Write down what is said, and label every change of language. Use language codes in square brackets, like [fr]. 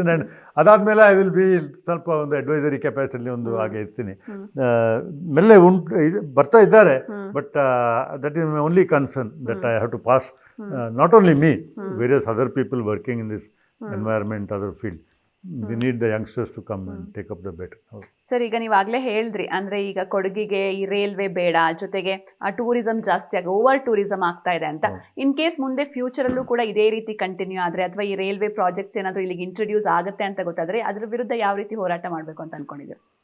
[kn] And ಅದಾದಮೇಲೆ [en] I will be [kn] ಸ್ವಲ್ಪ ಒಂದು ಅಡ್ವೈಸರಿ ಕೆಪಾಸಿಟಿಲಿ ಒಂದು ಹಾಗೆ ಇರ್ತೀನಿ. ಮೆಲ್ಲೆ ಬರ್ತಾ ಇದ್ದಾರೆ, [en] But that is my only concern, that I have to pass not only me, various other people working in this environment, other field. We need the youngsters to come and take up the bet. [kn] Sir, ಈಗ ನೀವಾಗಲೇ ಹೇಳಿದ್ರಿ, ಅಂದರೆ ಈಗ ಕೊಡಗಿಗೆ ಈ railway ಬೇಡ, ಜೊತೆಗೆ tourism ಜಾಸ್ತಿ ಆಗಿ ಓವರ್ ಟೂರಿಸಂ ಆಗ್ತಾ ಇದೆ ಅಂತ. ಇನ್ ಕೇಸ್ ಮುಂದೆ ಫ್ಯೂಚರಲ್ಲೂ ಕೂಡ ಇದೇ ರೀತಿ ಕಂಟಿನ್ಯೂ ಆದರೆ, ಅಥವಾ ಈ ರೈಲ್ವೆ ಪ್ರಾಜೆಕ್ಟ್ಸ್ ಏನಾದರೂ ಇಲ್ಲಿಗೆ ಇಂಟ್ರೊಡ್ಯೂಸ್ ಆಗುತ್ತೆ ಅಂತ ಗೊತ್ತಾದರೆ, ಅದ್ರ ವಿರುದ್ಧ ಯಾವ ರೀತಿ ಹೋರಾಟ ಮಾಡಬೇಕು ಅಂತ ಅಂದ್ಕೊಂಡಿದ್ದೀವಿ?